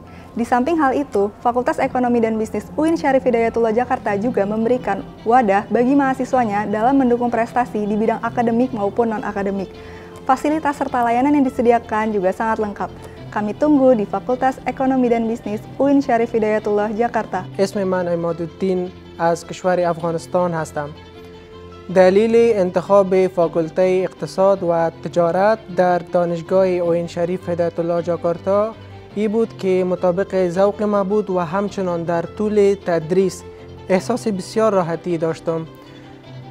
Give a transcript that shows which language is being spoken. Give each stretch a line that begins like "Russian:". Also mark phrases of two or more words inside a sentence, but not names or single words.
Indonesian: Di samping hal itu, Fakultas Ekonomi dan Bisnis UIN Syarif Hidayatullah Jakarta juga memberikan wadah bagi mahasiswanya dalam mendukung prestasi di bidang akademik maupun non-akademik. Fasilitas serta layanan yang disediakan juga sangat lengkap. Kami tunggu di Fakultas Ekonomi dan Bisnis UIN شریف هدایت الله جاکارتا.
Persian: اسم من عمادالدین از کشور افغانستان هستم. دلیل انتخاب فاکولته اقتصاد و تجارت در دانشگاه اوین شریف هدایت الله جاکارتا این بود که مطابق ذوق ما بود و همچنان در طول تدریس احساس بسیار راحتی داشتم.